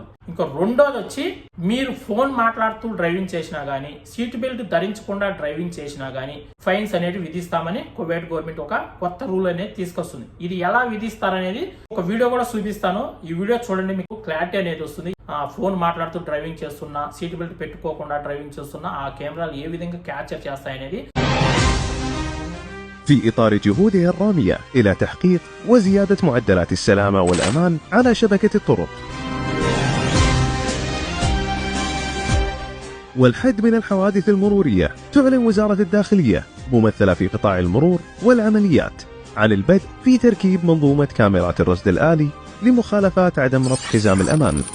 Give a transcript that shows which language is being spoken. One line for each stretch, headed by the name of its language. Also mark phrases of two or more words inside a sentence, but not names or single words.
Telugu: ఇంకా రెండోది వచ్చి, మీరు ఫోన్ మాట్లాడుతూ డ్రైవింగ్ చేసినా గానీ,
English: seat belt
Telugu: ధరించకుండా డ్రైవింగ్ చేసినా గానీ ఫైన్స్ అనేది విధిస్తామని కువైట్ గవర్నమెంట్ ఒక కొత్త రూల్ అనేది తీసుకొస్తుంది. ఇది ఎలా విధిస్తారనేది ఒక వీడియో కూడా చూపిస్తాను. ఈ వీడియో చూడండి, మీకు క్లారిటీ అనేది వస్తుంది. ఫోన్ మాట్లాడుతూ డ్రైవింగ్ చేస్తున్నా,
English: seat belt
Telugu: పెట్టుకోకుండా డ్రైవింగ్ చేస్తున్నా ఆ కెమెరాలు ఏ విధంగా క్యాప్చర్ చేస్తాయనేది.
Arabic: في إطار جهودها الرامية إلى تحقيق وزيادة معدلات السلامة والأمان على شبكة الطرق والحد من الحوادث المرورية، تعلن وزارة الداخلية ممثلة في قطاع المرور والعمليات عن البدء في تركيب منظومة كاميرات الرصد الآلي لمخالفات عدم ربط حزام الأمان.